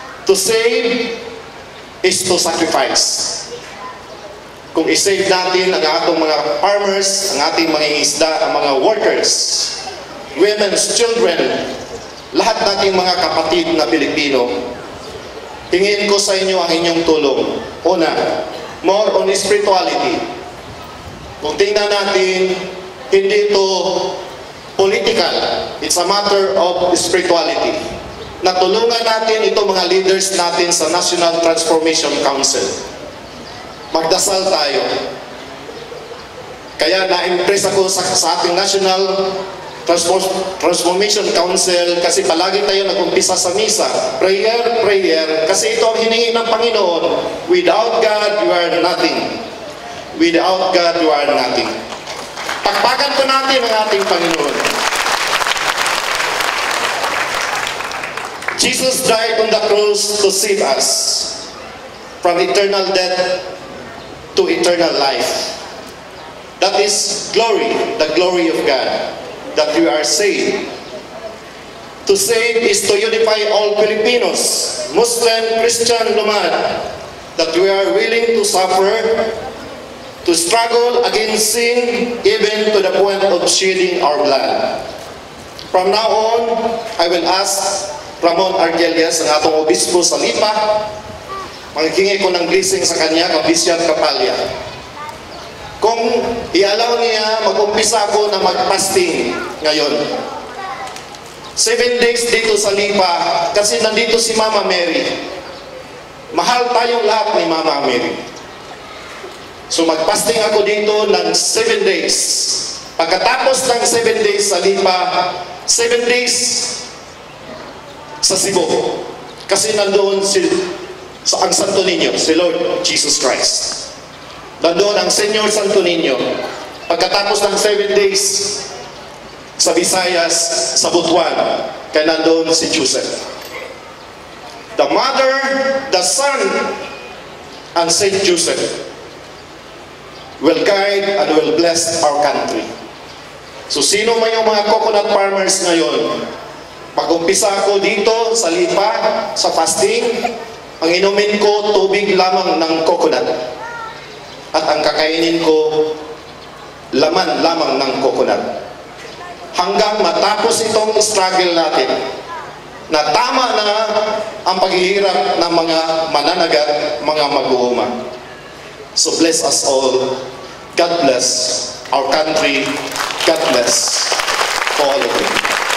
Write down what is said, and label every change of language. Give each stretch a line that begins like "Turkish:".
English: To save is to sacrifice.
Filipino: Kung isave natin ang atong mga farmers, ang ating mga isda, ang mga workers, women, children, lahat nating mga kapatid na Pilipino, hingin ko sa inyo ang inyong tulong. Una,
English: more on spirituality.
Filipino: Kung tingnan natin, hindi ito political.
English: It's a matter of spirituality.
Filipino: Natulungan natin ito mga leaders natin sa National Transformation Council. Magdasal tayo. Kaya na-impress ako sa ating National Transformation Council kasi palagi tayo nag-umpisa sa misa. Prayer, prayer. Kasi ito ang hiningi ng Panginoon.
English: Without God, you are nothing. Without God, you are nothing.
Filipino: Pagpagan po natin ang ating Panginoon.
English: Jesus died on the cross to save us from eternal death to eternal life. That is glory, the glory of God, that we are saved. To save is to unify all Filipinos, Muslim, Christian, Luman, that we are willing to suffer, to struggle against sin, even to the point of shedding our blood. From now on, I will ask
Filipino: Ramon Argelias, ang atong obispo sa Lipa. Magkingi ko ng blessing sa kanya, Bishop Kapalya. Kung i-allow niya, mag-umpisa ako na mag-fasting ngayon. 7 days dito sa Lipa, kasi nandito si Mama Mary. Mahal tayong lahat ni Mama Mary. So mag-fasting ako dito ng 7 days. Pagkatapos ng 7 days sa Lipa, 7 days sa Cebu. Kasi nandoon ang Santo Niño, si Lord Jesus Christ. Nandoon ang Senyor Santo Niño. Pagkatapos ng 7 days sa Visayas, sa Butuan, kaya nandoon si Joseph.
English: The Mother, the Son, and Saint Joseph will guide and will bless our country.
Filipino: So sino man yung mga coconut farmers ngayon, pag-umpisa ako dito sa Lipa, sa fasting, ang inumin ko tubig lamang ng coconut. At ang kakainin ko, laman lamang ng coconut. Hanggang matapos itong struggle natin, na tama na ang paghihirap ng mga mananagat, mga mag-uuma.
English: So bless us all. God bless our country. God bless all of you.